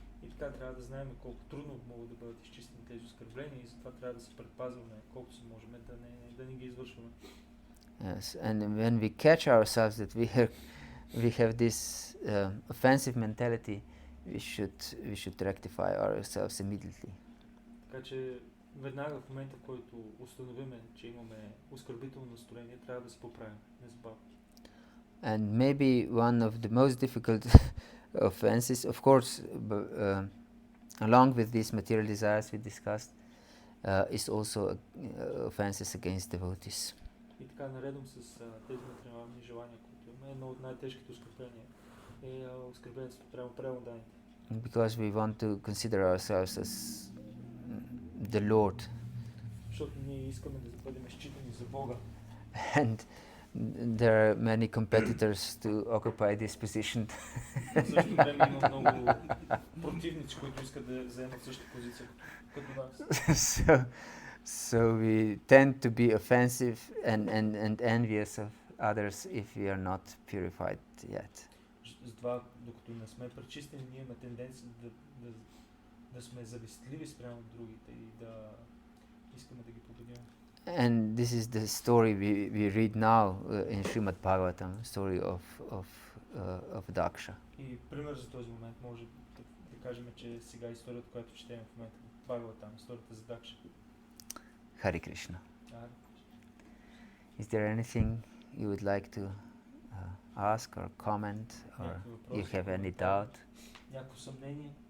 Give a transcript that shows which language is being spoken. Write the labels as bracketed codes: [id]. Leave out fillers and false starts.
[bg] И така трябва да знаем колко трудно могат да бъдат изчистени тези оскърбления и затова трябва да се предпазваме колкото се можем да не ги извършваме. [en] Yes, and when we catch ourselves that we have this offensive mentality, we should rectify ourselves immediately. [bg] Така че веднага в момента, в който установиме, че имаме оскърбително настроение, трябва да се поправим незабавно. [en] And maybe one of the most difficult offenses, of course, along with these material desires we discussed, is also offenses against devotees. [bg] И така, наредом с тези материални желания, които имаме, едно от най-тежките оскърбления е оскърблението прямо преданните. [en] Because we want to consider ourselves as the Lord. [bg] Защото ние искаме да бъдем считани за Бога. [en] And there are many competitors to occupy this position. [bg] В същото време има много противници, които искат да заемат същата позиция като нас. [en] So we tend to be offensive and envious of others if we are not purified yet. [bg] Затова, докато не сме пречистени, ние имаме тенденция да сме завистливи спрямо другите и да искаме да ги победим. [en] And this is the story we read now in Srimad Bhagavatam, story of Daksha. [bg] И пример за този момент може да кажем, че сега историята, която четем в момента, Бхагаватам, историята за Дакша. [en] Hare Krishna. Is there anything you would like to ask or comment, or you have any doubt? [bg] Някакво съмнение?